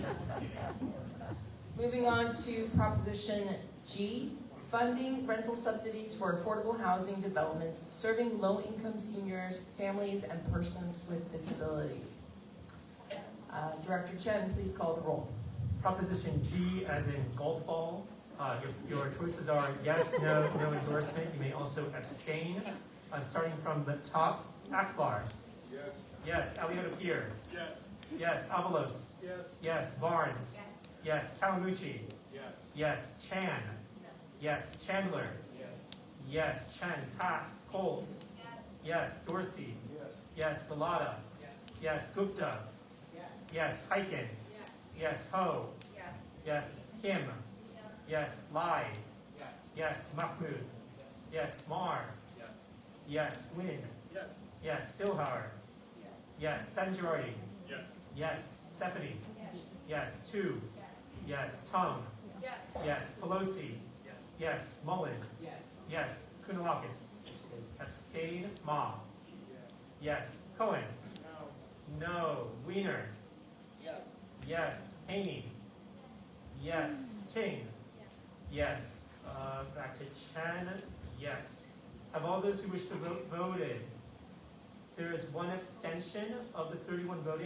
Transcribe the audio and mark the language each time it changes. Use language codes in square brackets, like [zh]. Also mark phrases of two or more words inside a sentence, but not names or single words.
[en] Moving on to Proposition G, funding rental subsidies for affordable housing developments serving low-income seniors, families, and persons with disabilities. Director Chen, please call the roll. Proposition G as in golf ball. Your choices are yes, no, no endorsement. You may also abstain. Starting from the top, Akbar. Yes. Yes. Alioto Pier. Yes. Yes. Avalos. Yes. Yes. Barnes. Yes. Yes. Kalamucci. Yes. Yes. Chan. Yes. Chandler. Yes. Yes. Chen. Pass. Coles. Yes. Dorsey. Yes. Yes. Galata. Yes. Gupta. Yes. Hyken. Yes. Ho. Yes. Yes. Kim. Yes. Lai. Yes. Yes. Mahmood. Yes. Mar. Yes. Yes. Win. Yes. Yes. Philhauer. Yes. Sanjordi. Yes. Yes. Stephanie. Yes. Yes. Tu. Yes. Tung. Yes. Yes. Pelosi. Yes. Yes. Mullen. Yes. Yes. Kunalakis. Abstain. Ma. Yes. Cohen. No. Wiener. Yes. Haney. Yes. Ting. Yes. Back to Chen. Yes. Have all those who wish to vote voted? There is one abstention of the 31 voting.